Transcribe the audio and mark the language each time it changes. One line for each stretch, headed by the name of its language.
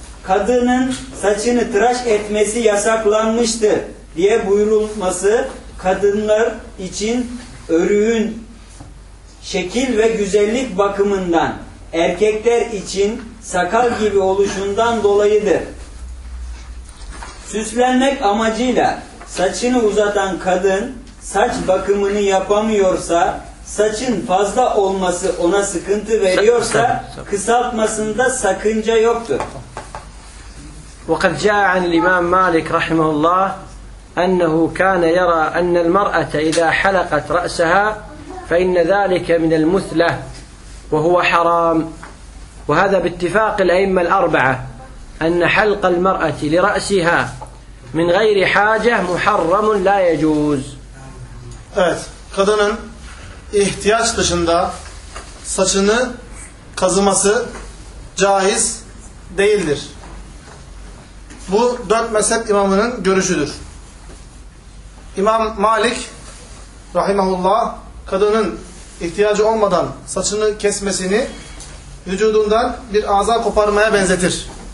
Turkish: Kadının saçını tıraş etmesi yasaklanmıştır diye buyurulması kadınlar için örüğün şekil ve güzellik bakımından, erkekler için sakal gibi oluşundan dolayıdır. Süslenmek amacıyla saçını uzatan kadın saç bakımını yapamıyorsa, saçın fazla olması ona sıkıntı veriyorsa kısaltmasında sakınca yoktur.
Arabic: وقد جاء عن الإمام مالك رحمه الله أنه كان يرى أن المرأة إذا حلقت رأسها فإن ذلك من المثلة وهو حرام، وهذا باتفاق الأئمة الأربعة، أن حلق المرأة لرأسها من غير حاجة محرم لا يجوز.
Turkish: Evet, kadının ihtiyaç dışında saçını kazıması caiz değildir. Bu dört mezhep imamının görüşüdür. İmam Malik rahimahullah kadının ihtiyacı olmadan saçını kesmesini vücudundan bir aza koparmaya benzetir.